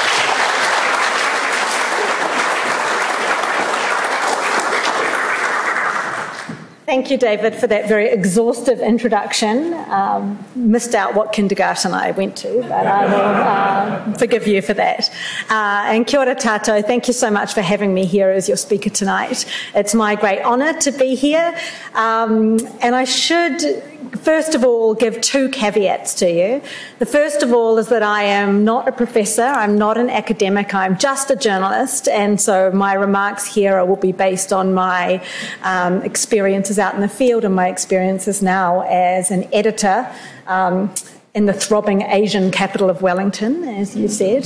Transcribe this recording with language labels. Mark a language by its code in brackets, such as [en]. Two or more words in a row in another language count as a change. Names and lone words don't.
[en] Thank you, David, for that very exhaustive introduction. Missed out what kindergarten I went to, but I will forgive you for that. [mi] And kia ora tātou, [en] thank you so much for having me here as your speaker tonight. It's my great honour to be here. And I should, first of all, give two caveats to you. The first of all is that I am not a professor, I'm not an academic, I'm just a journalist, and so my remarks here will be based on my experiences out in the field and my experiences now as an editor in the throbbing Asian capital of Wellington, as you said.